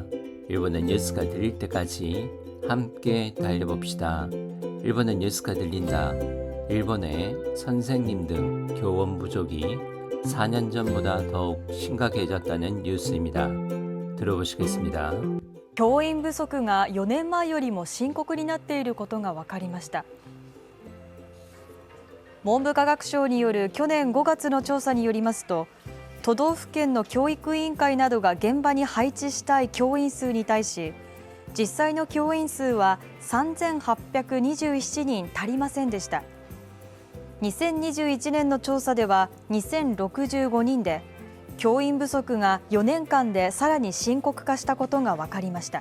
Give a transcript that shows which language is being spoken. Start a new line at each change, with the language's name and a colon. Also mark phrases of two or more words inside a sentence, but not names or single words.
Korean: 일본어 뉴스가 들릴 때까지 함께 달려봅시다. 일본어 뉴스가 들린다. 일본의 선생님 등 교원 부족이 4년 전보다 더욱 심각해졌다는 뉴스입니다. 들어보시겠습니다.
Japanese: 教員不足が4年前よりも深刻になっていることが分かりました。文部科学省による去年5月の調査によりますと、都道府県の教育委員会などが現場に配置したい教員数に対し、実際の教員数は3827人足りませんでした。2021年の調査では2065人で、教員不足が4年間でさらに深刻化したことが分かりました。